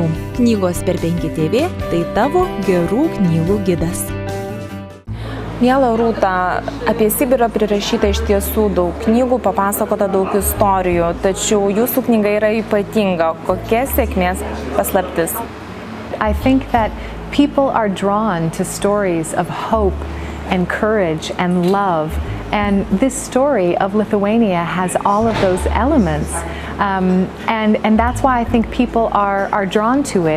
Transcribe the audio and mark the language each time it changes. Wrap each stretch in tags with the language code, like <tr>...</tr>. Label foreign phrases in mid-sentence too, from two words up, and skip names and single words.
<lt>Knygos per PenkiTV – tai tavo gerų knygų gidas. Miela Rūta, apie Sibirą prirašyta iš tiesų daug knygų, papasakota daug istorijų, tačiau jūsų knyga yra ypatinga. Kokia sėkmės paslaptis?</lt> <en>I think that people are drawn to stories of hope and courage and love. And this story of Lithuania has all of those elements. And that's why I think people are drawn to it.</en>